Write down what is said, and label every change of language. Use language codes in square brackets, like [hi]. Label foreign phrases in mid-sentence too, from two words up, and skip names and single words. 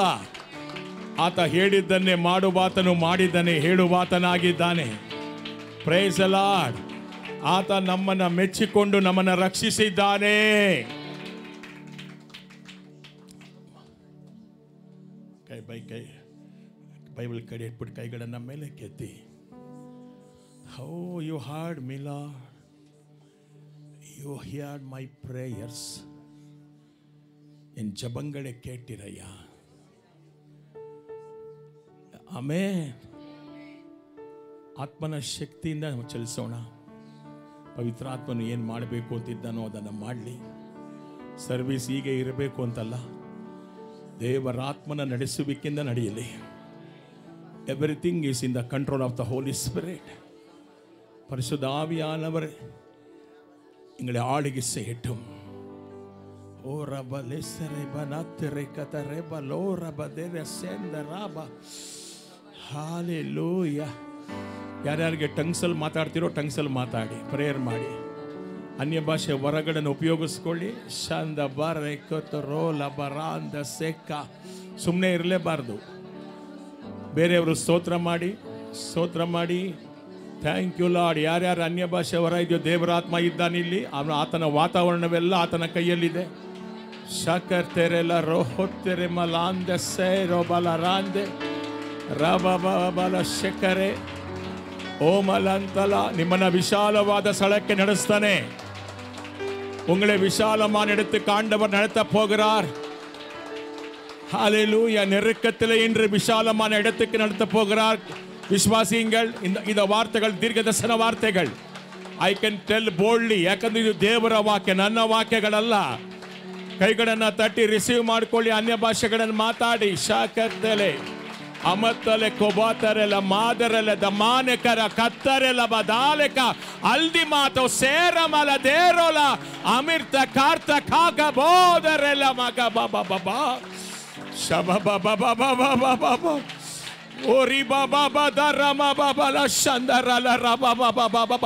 [kn] ಆತ ಹೇಳಿದ್ದನ್ನೇ ಮಾಡುವಾತನು ಮಾಡಿದ್ದಾನೆ, ಹೇಳುವಾತನಾಗಿದ್ದಾನೆ. [en] Praise the Lord. [kn] ಆತ ನಮ್ಮನ್ನು ಮೆಚ್ಚಿಕೊಂಡು ನಮ್ಮನ್ನು ರಕ್ಷಿಸಿದ್ದಾನೆ. ಕೈ ಬೈಬಲ್ ಕಡೆ ಇಟ್ಬಿಟ್ಟು ಕೈಗಳನ್ನು ಮೇಲೆ ಕೆತ್ತಿ. [en] How you heard me Lord, you heard my prayers. [ta] என் ஜபங்களை கேட்டீரய்யா. ಆಮೇನ್. [kn] ಆತ್ಮನ ಶಕ್ತಿಯಿಂದ ನಾವು ಚಲಿಸೋಣ. ಪವಿತ್ರಾತ್ಮನು ಏನು ಮಾಡಬೇಕು ಅಂತಿದ್ದಾನೋ ಅದನ್ನು ಮಾಡಲಿ. ಸರ್ವಿಸ್ ಹೀಗೆ ಇರಬೇಕು ಅಂತಲ್ಲ, ದೇವರಾತ್ಮನ ನಡೆಸುವಿಕೆಯಿಂದ ನಡೆಯಲಿ. [en] Everything is in the control of the Holy Spirit. [ml] പരിശുദ്ധ ആവിയാനവർ നിങ്ങളെ ആളുകെ ചെയ്യട്ടും. ഓ റബ ലെസരെ ബനത്തരെ കതരെ ബലോ റബ ദരെ സെൻദറാബ. [kn] ಹಾಲೆಲೂಯ. ಯಾರ್ಯಾರಿಗೆ ಟಂಗ್ಸಲ್ಲಿ ಮಾತಾಡ್ತಿರೋ ಟಂಗ್ಸಲ್ಲಿ ಮಾತಾಡಿ, ಪ್ರೇಯರ್ ಮಾಡಿ. ಅನ್ಯ ಭಾಷೆ ವರಗಳನ್ನು ಉಪಯೋಗಿಸ್ಕೊಳ್ಳಿ. ಶಂದ ಬರೆ ಕತರೋ ಲಬರಾಂದ ಸೆಕ್ಕ. ಸುಮ್ಮನೆ ಇರಲೇಬಾರ್ದು. ಬೇರೆಯವರು ಸ್ತೋತ್ರ ಮಾಡಿ. [en] Thank you Lord. [kn] ಯಾರ್ಯಾರು ಅನ್ಯ ಭಾಷೆ ವರ ಇದೆಯೋ ದೇವರಾತ್ಮ ಇದ್ದಾನಿಲ್ಲಿ. ಆತನ ವಾತಾವರಣವೆಲ್ಲ ಆತನ ಕೈಯಲ್ಲಿದೆ. ಶಕರ್ ತೆರೆಲ ರೋಹೊತ್ತೆರೆ ಮಲಾಂದೆ ಸೇ ರೋಬಲರಾಂದೆ ರಬಬಲ ಶಕರೆ ಓಮಲಂತಲ. ನಿಮ್ಮನ್ನ ವಿಶಾಲವಾದ ಸ್ಥಳಕ್ಕೆ ನಡೆಸ್ತಾನೆ. [ta] உங்களை விசாலமான இடத்துக்கு ஆண்டவர் நடத்த போகிறார். ஹalleluya. நெருக்கத்திலே இன்று விசாலமான இடத்துக்கு நடத்த போகிறார். [kn] ವಿಶ್ವಾಸಿಗಳು. இந்த ವಾರ್ತೆಗಳು ದೀರ್ಘದರ್ಶನ ವಾರ್ತೆಗಳು. [en] I can tell boldly, [kn] ಯಾಕಂದ್ರೆ ಇದು ದೇವರ ವಾಕ್ಯ, ನನ್ನ ವಾಕ್ಯಗಳಲ್ಲ. ಕೈಗಳನ್ನು ತಟ್ಟಿ ರಿಸೀವ್ ಮಾಡಿಕೊಳ್ಳಿ. ಅನ್ಯ ಭಾಷೆಗಳನ್ನು ಮಾತಾಡಿ. ಶಾಕತ್ತಲೆ ಅಮತ್ತಲೆ ಕೊಬಾತರೆಲ ಮಾದರೆಲ ದಮಾನೆಕರ ಕತ್ತರೆಲ ಬದಾಲೆಕ ಅಲ್ದಿ ಮಾತು ಸೇರಮಲ ದೇರೋಲ ಅಮಿರ್ತ ಕಾರ್ತ ಕಾಕ ಬೋದರೆಲ ಮಗ ಬಾಬಾ ಬಾಬಾ ಶಬ ಬಾಬಾ ಬಾಬಾ ಬಾಬಾ ಬಾಬಾ ಓರಿ ಬಾಬಾ ಬದರಮ ಬಾಬಾ ಲ ಶಂದರಲ ರಬ ಬಾಬಾ ಬಾಬಾ.